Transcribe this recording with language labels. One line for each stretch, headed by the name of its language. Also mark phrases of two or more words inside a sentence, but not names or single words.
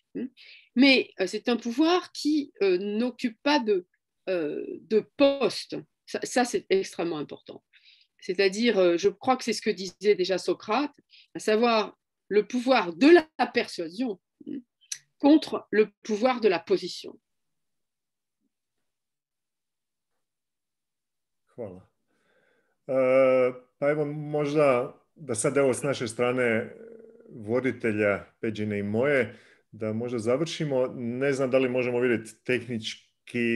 French: Mais c'est un pouvoir qui n'occupe pas de poste. Ça, c'est extrêmement important. C'est-à-dire, je crois que c'est ce que disait déjà Socrate, à savoir le pouvoir de la persuasion contre le pouvoir de la position.
Croatian: Hvala. Pa evo možda da sad evo s naše strane voditelja Peđine i moje, da možda završimo. Ne znam da li možemo vidjeti tehnički...